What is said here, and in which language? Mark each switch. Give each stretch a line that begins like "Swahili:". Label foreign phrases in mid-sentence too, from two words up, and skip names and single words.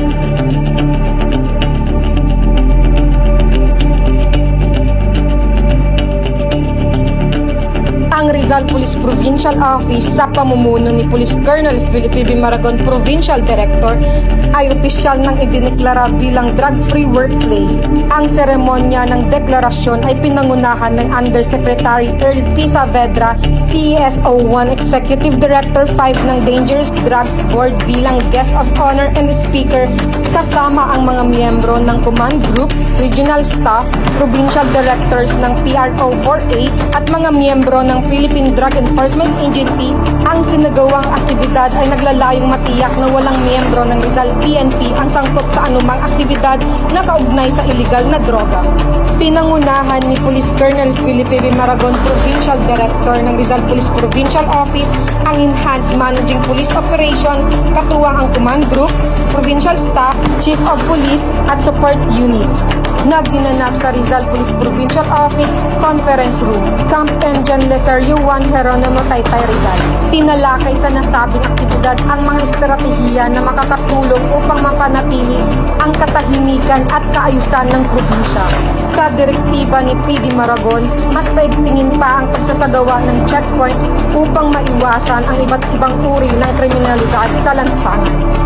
Filipino: Ang Rizal Police Provincial Office sa pamumuno ni Police Colonel Felipe B. Maragon, Provincial Director, ay opisyal nang idineklara bilang
English: drug-free workplace.
Filipino: Ang seremonya ng deklarasyon ay pinangunahan ng Undersecretary Earl P. Saavedra, CSO1 Executive Director 5 ng Dangerous Drugs Board bilang
English: guest of honor and speaker,
Filipino: kasama ang mga miyembro ng
English: Command Group, Regional Staff, Provincial Directors
Filipino: ng PRO4A at mga miyembro ng Philippine Drug Enforcement Agency. Ang sinagawang aktibidad ay naglalayong matiyak na walang miyembro ng Rizal PNP ang sangkot sa anumang aktibidad na kaugnay sa iligal na droga. Pinangunahan ni Police Colonel Felipe B. Maragon, Provincial Director ng Rizal Police Provincial Office, ang Enhanced Managing Police Operation, katuwang ang
English: Command Group, Provincial Staff, Chief of Police
Filipino: at
English: Support Units.
Filipino: Nagdinanap sa Rizal Police Provincial Office Conference Room, Camp Engine Leserio 1, Geronimo, Taytay, Rizal. Pinalakay sa nasabing aktibidad ang mga estratehiya na makakatulong upang mapanatili ang katahimikan at kaayusan ng probinsya. Sa direktiba ni PD Maragon, mas paigtingin pa ang pagsasagawa ng checkpoint upang maiwasan ang iba't ibang uri ng kriminalidad sa lansangan.